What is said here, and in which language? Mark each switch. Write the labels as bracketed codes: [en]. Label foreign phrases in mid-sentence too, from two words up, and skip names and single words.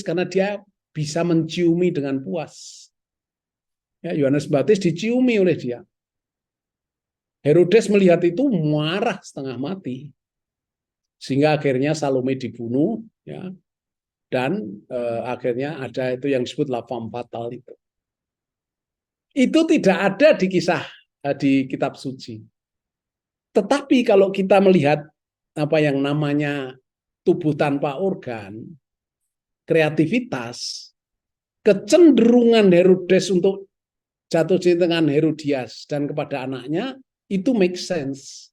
[id] Karena dia bisa menciumi dengan puas. Ya, Yohanes Pembaptis diciumi oleh dia. Herodes melihat itu marah setengah mati. Sehingga akhirnya Salome dibunuh, ya, dan akhirnya ada itu yang disebut [fr] la femme fatale [id] itu. Itu tidak ada di kisah di kitab suci. Tetapi kalau kita melihat apa yang namanya tubuh tanpa organ, kreativitas, kecenderungan Herodes untuk jatuh cinta dengan Herodias dan kepada anaknya, itu [en] make sense.